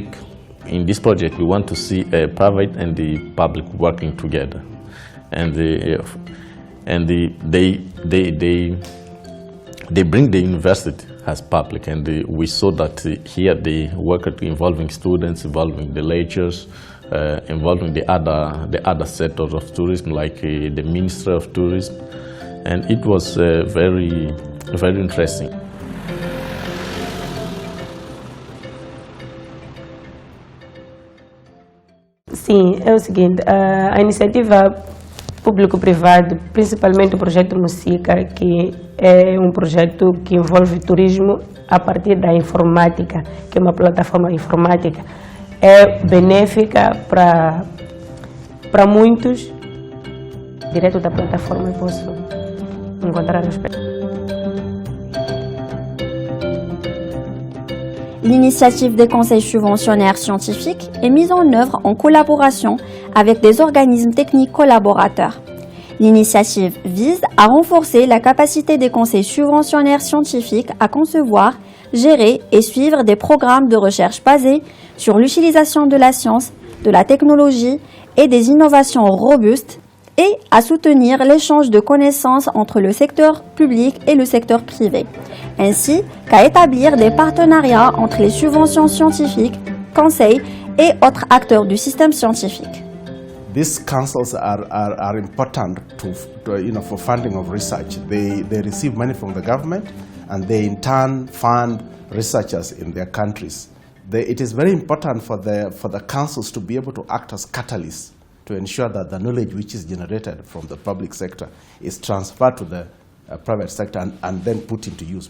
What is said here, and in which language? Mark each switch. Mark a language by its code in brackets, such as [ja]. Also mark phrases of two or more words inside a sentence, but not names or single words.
[en] In this project, we want to see private and the public working together, and they bring the university as public, and we saw that here they work involving students, involving the lecturers, involving the other sectors of tourism, like the Ministry of Tourism, and it was very interesting. [pt] Sim, é o seguinte, a iniciativa público-privado, principalmente o projeto Musica, que é um projeto que envolve turismo a partir da informática, que é uma plataforma informática, é benéfica para muitos. Direto da plataforma eu posso encontrar respeito. [fr] L'initiative des conseils subventionnaires scientifiques est mise en œuvre en collaboration avec des organismes techniques collaborateurs. L'initiative vise à renforcer la capacité des conseils subventionnaires scientifiques à concevoir, gérer et suivre des programmes de recherche basés sur l'utilisation de la science, de la technologie et des innovations robustes, et à soutenir l'échange de connaissances entre le secteur public et le secteur privé, ainsi qu'à établir des partenariats entre les subventions scientifiques, conseils et autres acteurs du système scientifique. [en] These councils are important for funding of research. They receive money from the government, and they in turn fund researchers in their countries. It is very important for the councils to be able to act as catalysts to ensure that the knowledge which is generated from the public sector is transferred to the private sector and then put into use.